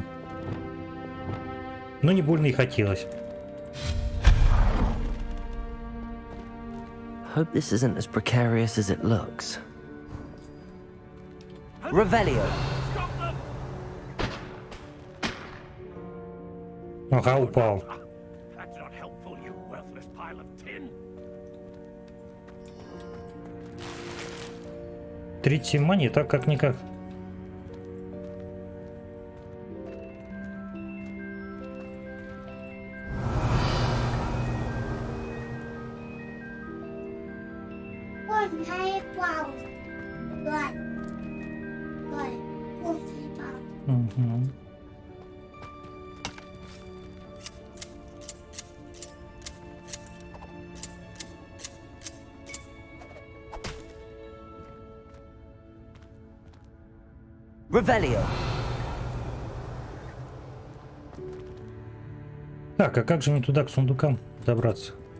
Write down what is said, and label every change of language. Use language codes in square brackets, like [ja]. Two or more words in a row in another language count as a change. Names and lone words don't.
[ru] Но не больно и хотелось. [en] Hope this isn't as precarious as it looks. Revelio. [ru] Ага, упал. [en] That's not helpful, you worthless pile of tin. [ru] 37 монет, так как-никак. Con hay vào đoạn rồi con thấy vào. Угу. Revelio. Так, а как же мне туда к сундукам добраться?